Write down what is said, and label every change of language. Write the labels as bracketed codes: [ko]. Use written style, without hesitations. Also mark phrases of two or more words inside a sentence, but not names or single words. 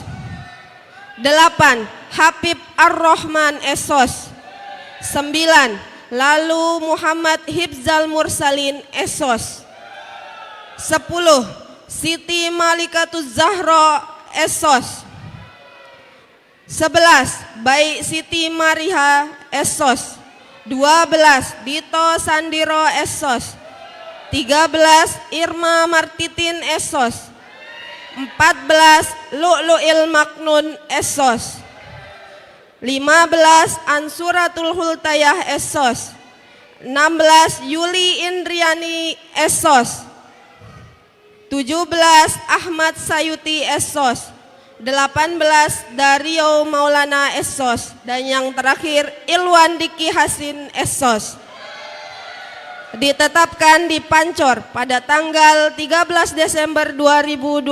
[id] 8. Habib Ar-Rahman Esos. 9. Lalu Muhammad Hibzal Mursalin Esos. 10. Siti Malikatuz Zahra Esos. 11. Baik Siti Mariha Esos. 12. Dito Sandiro Esos. 13. Irma Martitin Esos. 14. Lu'lu'il Maknun Esos. 15. Ansuratul Hultayah Esos. 16. Yuli Indriani Esos. 17. Ahmad Sayuti Esos. 18. Dario Maulana Esos. Dan yang terakhir Ilwan Diki Hasin Esos. Ditetapkan di Pancor pada tanggal 13 Desember 2025.